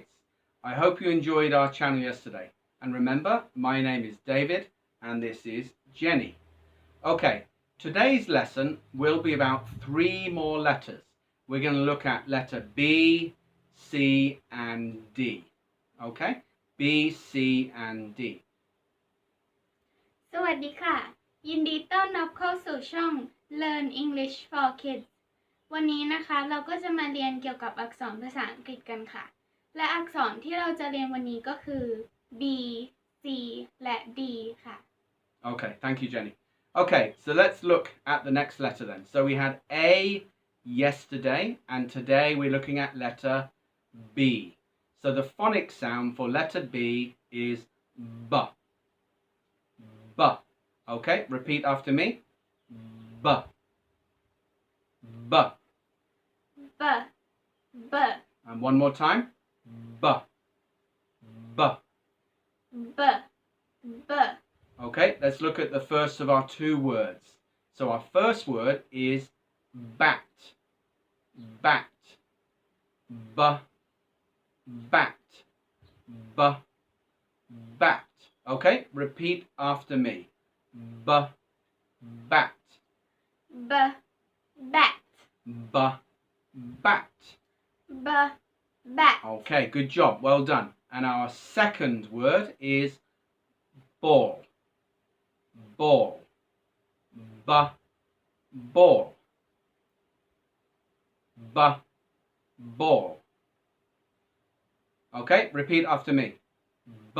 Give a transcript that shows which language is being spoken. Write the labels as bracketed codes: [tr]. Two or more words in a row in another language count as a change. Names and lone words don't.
[en] I hope you enjoyed our channel yesterday. And remember, my name is David and this is Jenny. Okay, today's lesson will be about 3 more letters. We're going to look at letter B, C and D. Okay, B, C and D. [th] สวัสดีค่ะยินดีต้อนรับเข้าสู่ช่อง Learn English for Kids วันนี้นะคะเราก็จะมาเรียนเกี่ยวกับอักษรภาษาอังกฤษกันค่ะและอักษรที่เราจะเรียนวันนี้ก็คือ B, C และ D ค่ะ [en] Okay, thank you Jenny. Okay, so let's look at the next letter then. So we had A yesterday and today we're looking at letter B. So the phonic sound for letter B is B. B. Okay, repeat after me. B. B. B, B, And one more time. B. B. B, B. Okay, let's look at the first of our 2 words. So our first word is bat. Bat. B. Bat. B. Bat. Okay, repeat after me. B. Bat. B, bat, B. Bat. B, bat. Okay, good job. Well done. And our second word is ball. Ball. B. Ball. B. Ball. Okay, repeat after me. B.